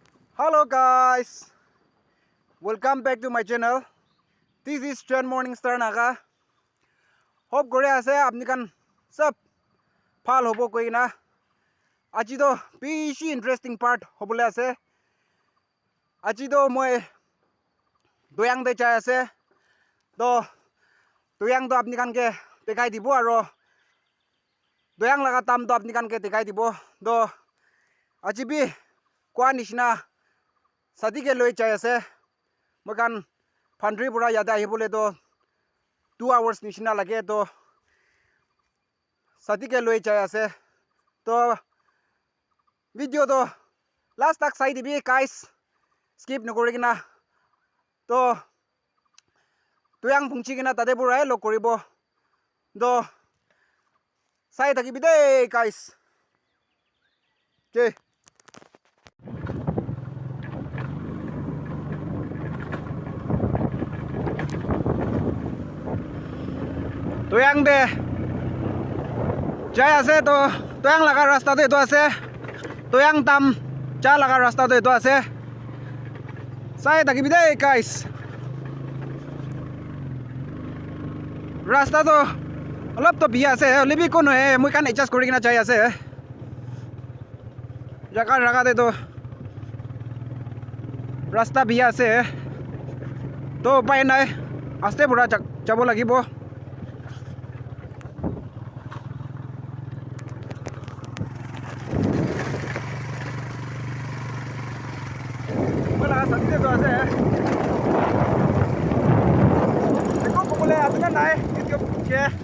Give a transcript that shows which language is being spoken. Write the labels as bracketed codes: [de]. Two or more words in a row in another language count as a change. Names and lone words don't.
[en] Hello guys, welcome back to my channel. This is Trend Morning Star Naga. [nag] Hope gore ase apni kan sab phal hobo koi na. Aji to bishi interesting part hobole ase. Aji to moi doyang de chai ase. To doyang to apni kan ke dekai dibo aro doyang laga tam to apni kan ke dekai dibo. To aji bi kwa nishna sadi ke loi chai ase. Mokan Phandri pura yada ahibole to 2 hours nishina lage to sadi ke loi chai ase. To video to last tak sai dibi guys, skip nokori kina to tuyang pungchi kina tade purai log koribo to sai takibi de guys. [en] Okay. [nag] Tuyang de jai ase to tuyang laga rasta to eto ase. Tuyang tam cha laga rasta to eto ase. Sai takibi de guys. Rasta to olop to biya ase libi kono he moi kan adjust kori kina chai ase. Jaga de to rasta biya ase to pai nai aste pura jabo lagibo. Wala sakte to ase. Dekho kokole apna nai video ke.